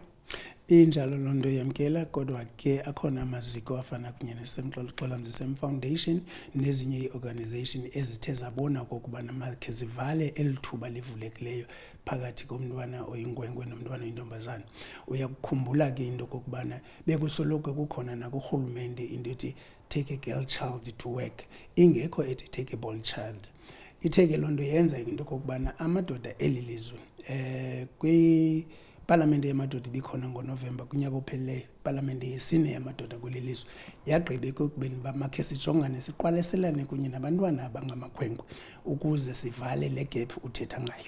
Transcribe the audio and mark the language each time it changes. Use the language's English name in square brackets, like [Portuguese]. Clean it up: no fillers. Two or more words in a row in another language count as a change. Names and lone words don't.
[Xhosa] Injalo loo nto yamkela, kodwa ke akhona amaziko afana kunye neSamXolamzi Sam Foundation nezinye ii-organization ezithe zabona okokubana makhe zivale eli thuba livulekileyo phakathi komntwana oyinkwenkwe nomntwana oyintombazana. Uyakukhumbula ke into okokubana bekusoloko kukhona nakurhulumente into ethi [English] take a girl child to work, [Xhosa] ingekho ethi [English] take a boy child. [Xhosa] Itheke loo nto yenza into okokubana amadoda eli lizwe Parliamente yamadoda ibikhona ngoNovemba kunyaka ophelileyo, Parliamente yesine yamadoda kweli lizwe yagqiba ekubeni uba makhe sijongane siqwalaselane kunye nabantwana abangamakhwenkwe ukuze sivale le gap uthetha ngayo.